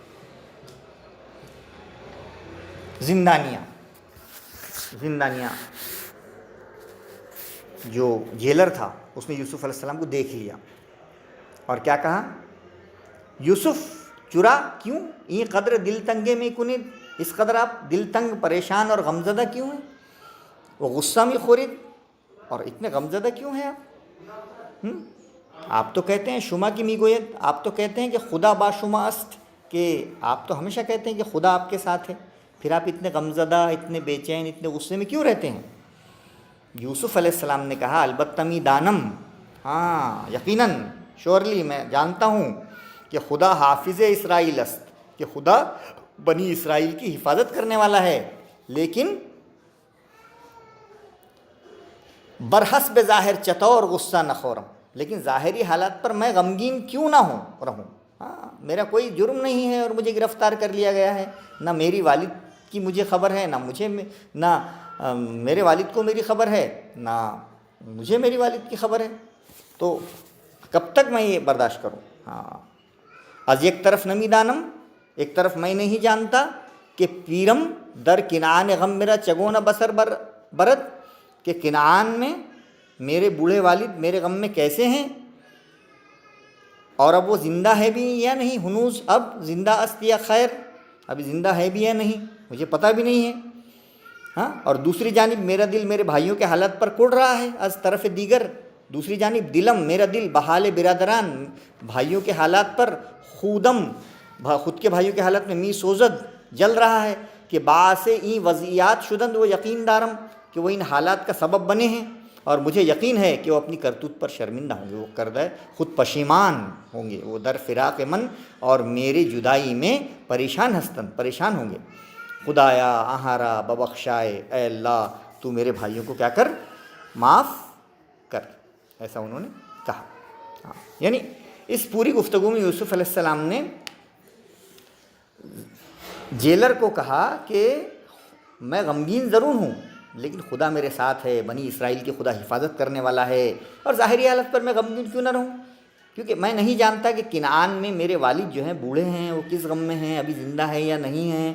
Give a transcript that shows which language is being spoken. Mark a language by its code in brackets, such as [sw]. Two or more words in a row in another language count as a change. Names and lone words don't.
[ur] زندانیہ جو جیلر تھا اس نے یوسف علیہ السلام کو دیکھ لیا اور کیا کہا، یوسف چرا کیوں، [fa] این قدر دل تنگے میں کنید، [ur] اس قدر آپ دل تنگ پریشان اور غمزدہ کیوں ہیں، وہ [fa] غصہ میں خورید [ur] اور اتنے غمزدہ کیوں ہیں آپ. آپ تو کہتے ہیں [fa] شما کی می گوید، [ur] آپ تو کہتے ہیں کہ [fa] خدا با شما است، [ur] کہ آپ تو ہمیشہ کہتے ہیں کہ خدا آپ کے ساتھ ہے، پھر آپ اتنے غمزدہ، اتنے بے چین، اتنے غصے میں کیوں رہتے ہیں. یوسف علیہ السلام نے کہا [fa] البتہ می دانم، [ur] ہاں یقیناً شورلی میں جانتا ہوں کہ [fa] خدا حافظ اسرائیل است، [ur] کہ خدا بنی اسرائیل کی حفاظت کرنے والا ہے، لیکن [fa] برحسب ظاہر چطور غصہ نہ خورم، [ur] لیکن ظاہری حالات پر میں غمگین کیوں نہ رہوں. ہاں میرا کوئی جرم نہیں ہے اور مجھے گرفتار کر لیا گیا ہے، نہ میری والد کی مجھے خبر ہے، نہ میرے والد کو میری خبر ہے، نہ مجھے میری والد کی خبر ہے، تو کب تک میں یہ برداشت کروں. [fa] ہاں از ایک طرف نمی دانم، [ur] ایک طرف میں نہیں جانتا کہ [fa] پیرم در کنعان غم میرا چگون بسر برد، [ur] کہ کنعان میں میرے بوڑھے والد میرے غم میں کیسے ہیں، اور اب وہ زندہ ہے بھی یا نہیں، [fa] ہنوز اب زندہ است یا خیر، [ur] ابھی زندہ ہے بھی یا نہیں مجھے پتہ بھی نہیں ہے. ہاں اور دوسری جانب میرا دل میرے بھائیوں کے حالت پر کڑ رہا ہے، [fa] از طرف دیگر، [ur] دوسری جانب دلم میرا دل [fa] بحال برادران، [ur] بھائیوں کے حالات پر خودم، خود کے بھائیوں کے حالت میں [fa] می سوزد [ur] جل رہا ہے، کہ [fa] باعث این وضعیات شدند [ur] وہ [fa] یقین دارم، [ur] کہ وہ ان حالات کا سبب بنے ہیں اور مجھے یقین ہے کہ وہ اپنی کرتوت پر شرمندہ ہوں گے، وہ [fa] کردہ خود [ur] پشیمان ہوں گے، وہ [fa] در فراق من [ur] اور میری جدائی میں پریشان ہوں گے. [fa] خدایا آہارا ببخشائے، [ur] اے اللہ تو میرے بھائیوں کو کیا کر، معاف کر، ایسا انہوں نے کہا. ہاں یعنی اس پوری گفتگو میں یوسف علیہ السلام نے جیلر کو کہا کہ میں غمگین ضرور ہوں لیکن خدا میرے ساتھ ہے، بنی اسرائیل کی خدا حفاظت کرنے والا ہے، اور ظاہری حالت پر میں غمگین کیوں نہ رہوں، کیونکہ میں نہیں جانتا کہ کنعان میں میرے والد جو ہیں بوڑھے ہیں، وہ کس غم میں ہیں، ابھی زندہ ہے یا نہیں ہیں.